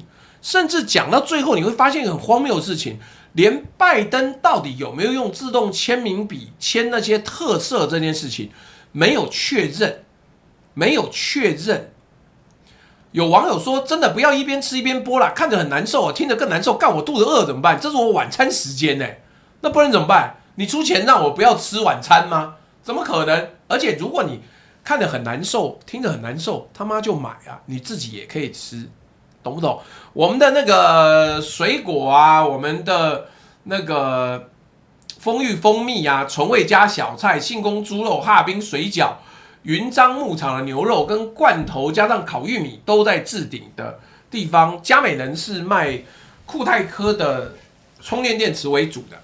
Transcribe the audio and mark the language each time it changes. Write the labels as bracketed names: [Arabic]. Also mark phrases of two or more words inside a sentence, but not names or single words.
[Chinese] 甚至講到最後，你會發現一個很荒謬的事情，連拜登到底有沒有用自動簽名筆簽那些特赦這件事情沒有確認，沒有確認。有網友說，真的不要一邊吃一邊播啦，看着很難受，聽着更難受，幹我肚子餓怎麼辦？這是我晚餐時間欸。那不然怎麼辦？你出錢讓我不要吃晚餐嗎？怎麼可能？而且如果你看得很難受，聽着很難受，他媽就買啊！你自己也可以吃，懂不懂？我們的那個水果啊，我們的那個豐裕蜂蜜啊，純味加小菜，信豐豬肉，哈爾濱水餃，雲漳牧場的牛肉跟罐頭加上烤玉米都在置頂的地方。嘉美人是賣酷泰科的充電電池為主的。